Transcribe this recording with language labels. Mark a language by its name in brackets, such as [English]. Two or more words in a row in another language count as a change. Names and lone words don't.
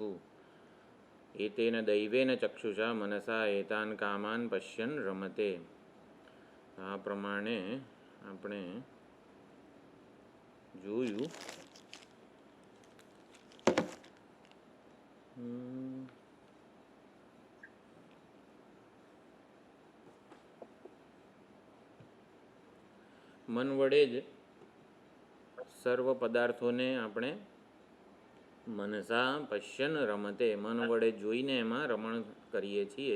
[Sanskrit] एतेन दैवेन चक्षुषा मनसा एतान् कामान् पश्यन् रमते। [Gujarati] આ પ્રમાણે આપણે જોયું. મન વડે જ સર્વ પદાર્થોને આપણે [Sanskrit] મનસા પશ્યન રમતે [Gujarati] મન વડે જોઈને એમાં રમણ કરીએ છીએ.